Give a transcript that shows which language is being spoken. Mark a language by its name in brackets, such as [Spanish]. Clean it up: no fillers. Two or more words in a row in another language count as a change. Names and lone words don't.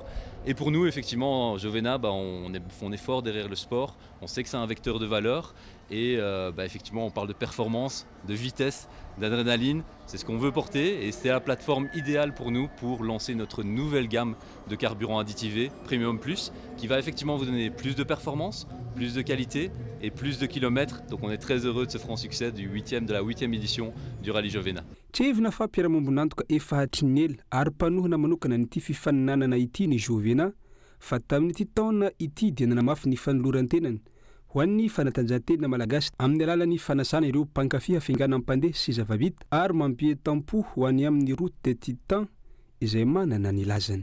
[French] Et pour nous effectivement Jovena, on est fort derrière le sport, on sait que c'est un vecteur de valeur et effectivement on parle de performance, de vitesse, d'adrénaline, c'est ce qu'on veut porter et c'est la plateforme idéale pour nous pour lancer notre nouvelle gamme de carburant additivé Premium Plus qui va effectivement vous donner plus de performance, plus de qualité et plus de kilomètres. Donc on est très heureux de ce franc succès de la 8e édition du Rallye Jovena. [Malagasy] Tsevina fa mpiara-mombonantoka efa hatrinela ary mpanohana manokana n'ity fifaninanana ity ny Jovena fa tamin'ity taona ity dia nanamafy ny fanoloran-tenany ho an'ny fanatanjahantena malagasy amin'ny alalan'ny fanasana ireo mpankafy hafingana mpandeha sy zava-bita ary mampietam-po ho any amin'ny route de Titan izay manana ny lazany.